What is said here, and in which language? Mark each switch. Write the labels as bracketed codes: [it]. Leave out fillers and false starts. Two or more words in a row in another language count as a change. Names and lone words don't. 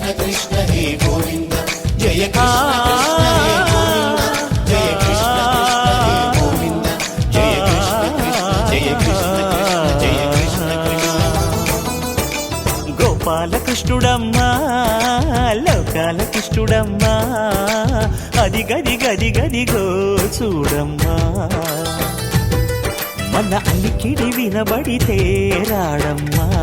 [hi] कृष्ण हे गोविंद जय कृष्ण कृष्ण हे गोविंद जय कृष्ण कृष्ण हे गोविंद जय कृष्ण कृष्ण जय कृष्ण कृष्ण जय कृष्ण कृष्ण [te] గోపాల కృష్ణుడమ్మా లోకాల కృష్ణుడమ్మా అది గది గది గదిగో చూడమ్మా మన అలికిడి వినబడితే రాడమ్మా